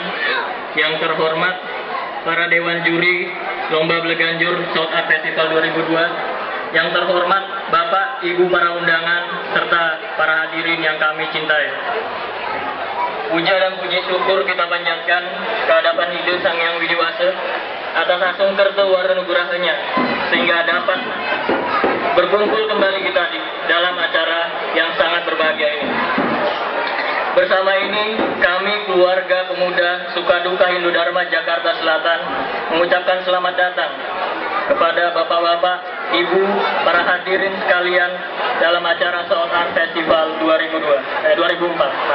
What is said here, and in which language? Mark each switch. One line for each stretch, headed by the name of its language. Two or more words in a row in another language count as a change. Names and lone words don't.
Indonesian: Yang terhormat para Dewan Juri Lomba Bleganjur South Art Festival 2002. Yang terhormat Bapak, Ibu para undangan, serta para hadirin yang kami cintai. Puja dan puji syukur kita panjatkan ke hadapan Ide Sang Yang Widiwasa atas
Balinese: asung kerta warna nugrahnya,
Indonesian: sehingga dapat berkumpul kembali kita di dalam acara yang sangat berbahagia ini. Bersama ini, kami keluarga pemuda Sukaduka Hindu Dharma Jakarta Selatan mengucapkan selamat datang kepada bapak-bapak, ibu, para hadirin sekalian dalam acara South Art Festival 2004.